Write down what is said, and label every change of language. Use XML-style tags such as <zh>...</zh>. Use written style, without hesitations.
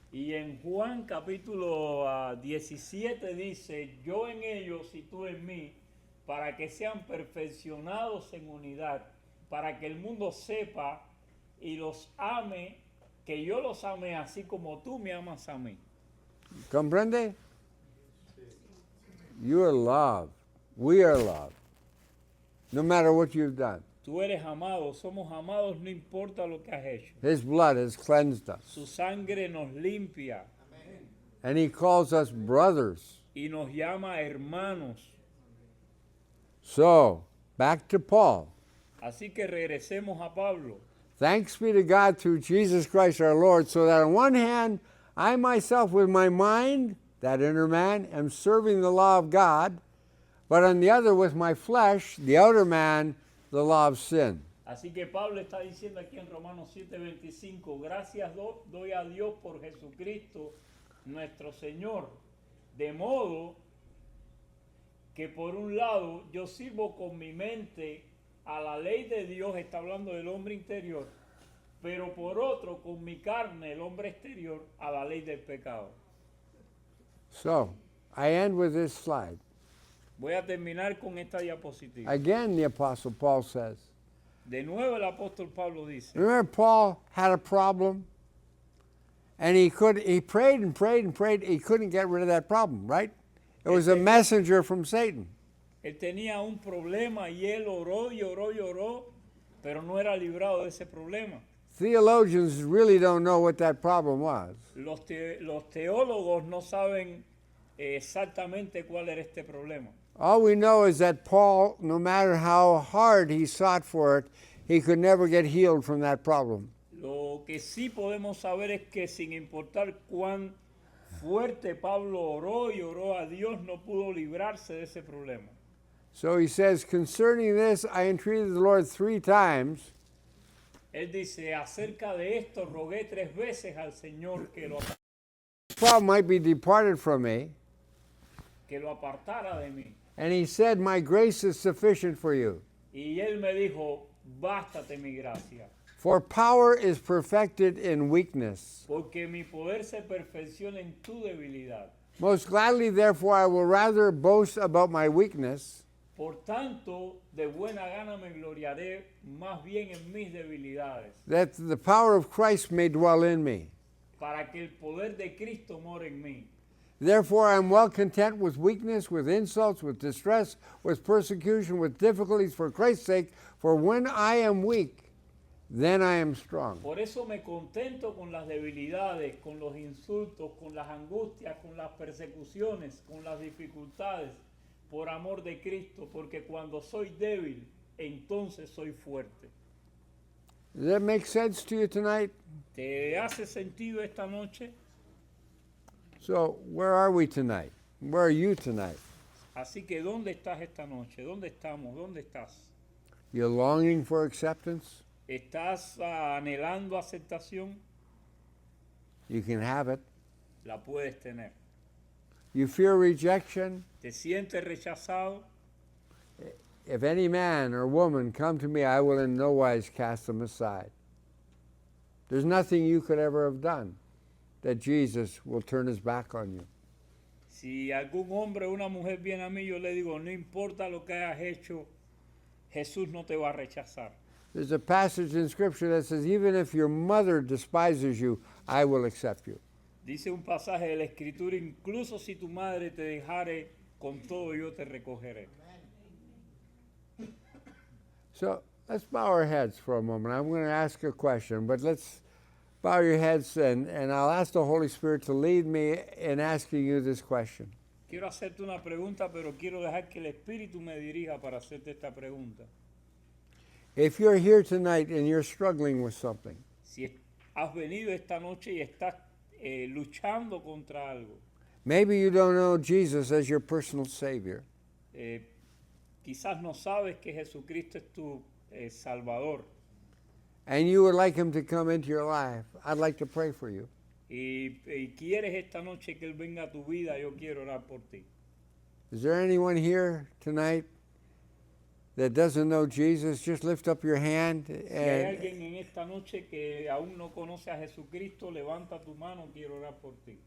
<es>Y en Juan capítulo 17 dice, yo en ellos y tú en mí, para que sean perfeccionados en unidad, para que el mundo sepa y los ame, que yo los ame así como tú me amas a mí. Comprende?</es> <en>You are loved. We are loved. No matter what you've done.</en> <es>Tú eres amado, somos amados, no importa lo que has hecho.</es> <en>His blood has cleansed us.</en> <es>Su sangre nos limpia</es> <en>And he calls us brothers.</en> <es>y nos llama hermanos.</es> <en>So, back to Paul.</en> <es>Así que regresemos a Pablo.</es> <en>Thanks be to God through Jesus Christ our Lord, so that on one hand, I myself with my mind, that inner man, am serving the law of God, but on the other with my flesh, the outer man, the law of sin.</en> <es>Así que Pablo está diciendo aquí en Romanos 7:25, gracias doy a Dios por Jesucristo nuestro Señor, de modo que por un lado yo sirvo con mi mente a la ley de Dios, está hablando del hombre interior, pero por otro con mi carne, el hombre exterior, a la ley del pecado.</es> <en>So, I end with this slide.</en> <es>Voy a terminar con esta diapositiva.</es> <en>Again, the Apostle Paul says,</en> <es>De nuevo el apóstol Pablo dice,</es> <en>remember Paul had a problem? And he prayed and prayed and prayed. He couldn't get rid of that problem, right? It was a messenger from Satan.</en> <es>él tenía un problema y él oró y oró y oró, pero no era librado de ese problema.</es> <en>Theologians really don't know what that problem was.</en> <es>Los teólogos no saben exactamente cuál era este problema.</es> <en>All we know is that Paul, no matter how hard he sought for it, he could never get healed from that problem.</en> <es>Lo que sí podemos saber es que sin importar cuán fuerte Pablo oró y oró a Dios, no pudo librarse de ese problema.</es> <en>So he says, concerning this, I entreated the Lord 3 times,</en> <es>Él dice, acerca de esto rogué 3 veces al Señor</es> <en>this problem might be departed from me.</en> <es>que lo apartara de mí.</es> <en>And he said, my grace is sufficient for you.</en> <es>Y él me dijo, bástate mi gracia,</es> <en>For power is perfected in weakness.</en> <es>porque mi poder se perfecciona en tu debilidad.</es> <en>Most gladly, therefore, I will rather boast about my weakness,</en> <es>Por tanto, de buena gana me gloriaré más bien en mis debilidades,</es> <en>that the power of Christ may dwell in me.</en> <es>para que el poder de Cristo more en mí.</es> <en>Therefore, I am well content with weakness, with insults, with distress, with persecution, with difficulties for Christ's sake. For when I am weak, then I am strong.</en> <es>Por eso me contento con las debilidades, con los insultos, con las angustias, con las persecuciones, con las dificultades, por amor de Cristo, porque cuando soy débil, entonces soy fuerte.</es> <en>Does that make sense to you tonight?</en> <es>¿Te hace sentido esta noche?</es> <en>So, where are we tonight? Where are you tonight?</en> <es>Así que, ¿dónde estás esta noche? ¿Dónde estamos? ¿Dónde estás?</es> <en>You're longing for acceptance?</en> <es>¿Estás anhelando aceptación?</es> <en>You can have it.</en> <es>La puedes tener.</es> <en>You fear rejection?</en> <es>¿Te sientes rechazado?</es> <en>If any man or woman come to me, I will in no wise cast them aside. There's nothing you could ever have done that Jesus will turn his back on you.</en> <es>Si algún hombre o una mujer viene a mí, yo le digo, no importa lo que hayas hecho, Jesús no te va a rechazar.</es> <en>There's a passage in Scripture that says, even if your mother despises you, I will accept you.</en> <es>Dice un pasaje de la Escritura, incluso si tu madre te dejare, con todo yo te recogeré.</es> <en>So let's bow our heads for a moment. I'm going to ask a question, but let's bow your heads and I'll ask the Holy Spirit to lead me in asking you this question.</en> <es>Quiero hacerte una pregunta, pero quiero dejar que el Espíritu me dirija para hacerte esta pregunta.</es> <en>If you're here tonight and you're struggling with something,</en> <es>Si has venido esta noche y estás luchando contra algo,</es> <en>maybe you don't know Jesus as your personal Savior.</en> <es>quizás no sabes que Jesucristo es tu Salvador</es> <en>And you would like him to come into your life, I'd like to pray for you.</en> <es>y quieres esta noche que Él venga a tu vida, yo quiero orar por ti.</es> <en>Is there anyone here tonight that doesn't know Jesus? Just lift up your hand</en> <es>Si hay</es> <en>and</en> <es>alguien en esta noche que aún no conoce a Jesucristo, levanta tu mano, quiero orar por ti.</es>